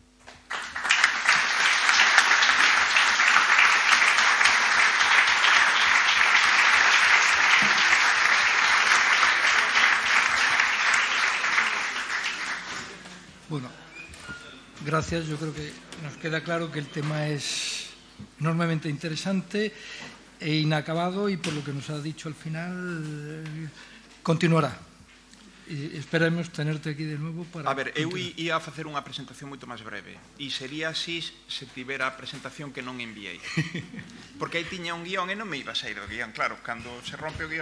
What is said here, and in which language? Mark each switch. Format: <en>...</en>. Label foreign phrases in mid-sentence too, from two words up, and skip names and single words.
<es>Bueno, gracias. Yo creo que nos queda claro que el tema es enormemente interesante e inacabado y por lo que nos ha dicho al final continuará. E esperemos tenerte aquí</es> <gl>de novo</gl> <es>para...</es> <gl>A ver, eu ia a facer unha presentación moito máis breve e sería así se tivera a presentación que non enviei. Porque aí tiña un guión e non me iba a sair do guión, claro, cando se rompe o guión.</gl>